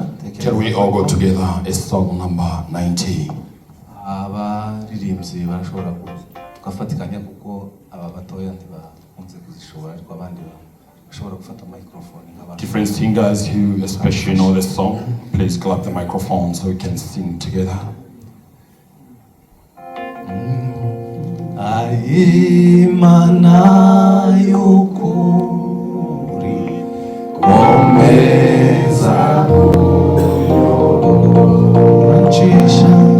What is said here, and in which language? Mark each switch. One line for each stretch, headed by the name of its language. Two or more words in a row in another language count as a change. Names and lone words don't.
English: Can we all go together? It's song number 90.
Rundi: Abaririmbyi barashobora tugafatikanya kuko aba batoya ntibakunze kuzishobora ariko abandi bashobora gufata microphone nk'abantu.
English: Different singers who especially know the song, please clap the microphone so we can sing together.
Rundi: Imana y'ukuri komeza kurancisha